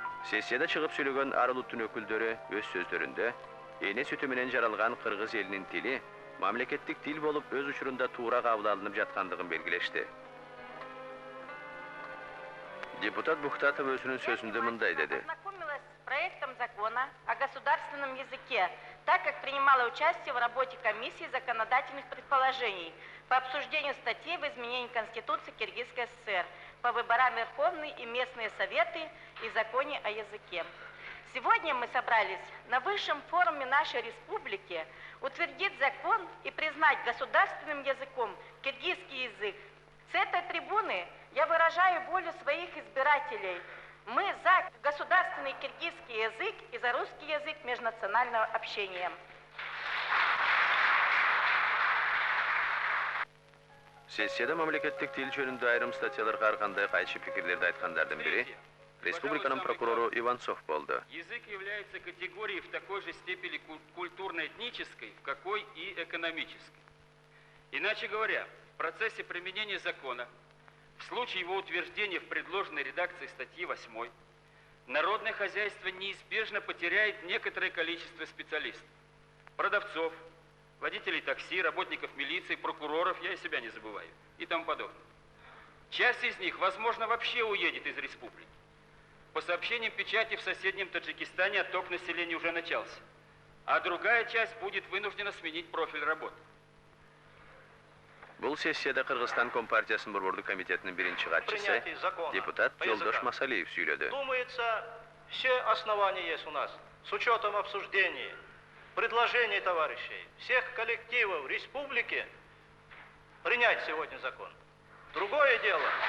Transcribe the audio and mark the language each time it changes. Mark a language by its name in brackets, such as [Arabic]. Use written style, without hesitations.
[Kyrgyz] Сессияда чыгып сүйлөгөн ар улуттун өкүлдөрү өз сөздөрүндө эне сүтү менен жаралган Кыргыз элинин тили мамлекеттик тил болуп өз учурунда туура кабыл алынып жаткандыгын белгилешти. Депутат Бухтатов өзүнүн сөзүндө мындай деди. [Russian] Ознакомилась с проектом закона о государственном языке, так как принимала участие в работе комиссии законодательных предположений по обсуждению статей в изменении Конституции Киргизской ССР, по выборам Верховные и местные советы и законе о языке. Сегодня мы собрались на высшем форуме нашей республики утвердить закон и признать государственным языком киргизский язык. С этой трибуны я выражаю волю своих избирателей. Мы за государственный киргизский язык и за русский язык межнационального общения. [Kyrgyz] Сессияда мамлекеттик тил жөнүндө айрым статьяларга ар кандай кайчы пикирлерди айткандардын бири республиканын прокурору Иванцов болду. [Russian] Язык является категорией в такой же степени культурно-этнической, в какой и экономической. Иначе говоря, в процессе применения закона, в случае его утверждения в предложенной редакции статьи 8, народное хозяйство неизбежно потеряет некоторое количество специалистов, продавцов, водителей такси, работников милиции, прокуроров, я и себя не забываю, и тому подобное. Часть из них, возможно, вообще уедет из республики. По сообщениям печати, в соседнем Таджикистане отток населения уже начался, а другая часть будет вынуждена сменить профиль работы. [Kyrgyz] Бул сессияда Кыргызстан Компартиясынын Борборду комитетинин биринчи катчысы депутат Жолдош Масалиев сүйлөдү. [Russian] Думается, все основания есть у нас, с учетом обсуждений, предложений товарищей, всех коллективов республики, принять сегодня закон. Другое дело.